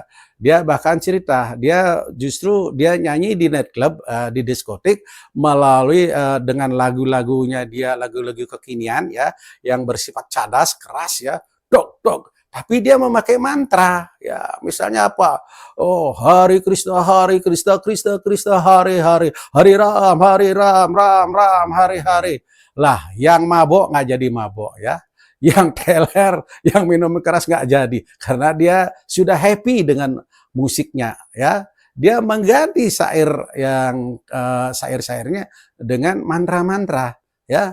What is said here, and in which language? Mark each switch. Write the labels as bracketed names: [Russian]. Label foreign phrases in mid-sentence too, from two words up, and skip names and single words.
[Indonesian] Dia bahkan cerita, dia justru dia nyanyi di nightclub, di diskotik melalui dengan lagu-lagunya dia, lagu-lagu kekinian ya, yang bersifat cadas, keras ya, dok dok. Tapi dia memakai mantra, ya misalnya apa? [Sanskrit] Oh Hari Krishna, Krishna Krishna, Hari Hari, Hari Ram, Ram Ram, Hari Hari. [Indonesian] Lah yang mabok nggak jadi mabok ya, yang teler, yang minum keras nggak jadi, karena dia sudah happy dengan musiknya ya. Dia mengganti syair yang syair-syairnya dengan mantra-mantra ya.